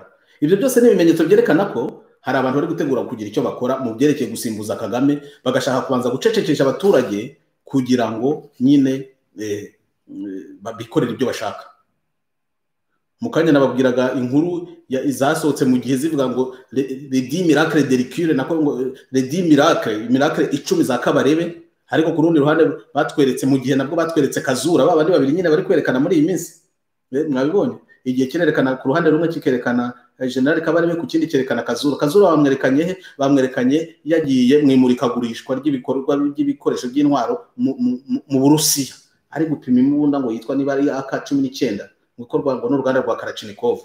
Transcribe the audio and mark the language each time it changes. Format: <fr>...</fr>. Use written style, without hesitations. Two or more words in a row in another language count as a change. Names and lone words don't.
<rw>Ibyo byose ni ibimenyetso byerekana ko hari abantu bari gutegura kugira icyo bakora mu byerekeye gusimbuza Kagame, bagashaka kubanza gucecekesha abaturage kugira ngo nyine babikorera ibyo bashaka. Mukanya nababwiraga inkuru izasohotse mu gihe zivuga ngo</rw> <fr>les 10 miracles de Ricure</fr> <rw>nako ngo</rw> <fr>les 10 miracles</fr> <rw>10 za Kabarebe. Ariko ku rundi ruhande batweretse mu gihe nabwo batweretse Kazura babandi babiri nyine bari kwerekana muri iyi minsi. Mwabibonye igihe kirerekana ku ruhande rumwe kikerekana General Kabarebe ku kindi kerekana Kazura bamwerekanye yagiye mu imurikagurishwa ry'ibikorwa by'ibikoresho by'intwaro mu Burusiya ari gupima imbunda ngo yitwa niba ari AK-19 gukorwa ngo n'uruganda rwa Kalashnikov.</rw>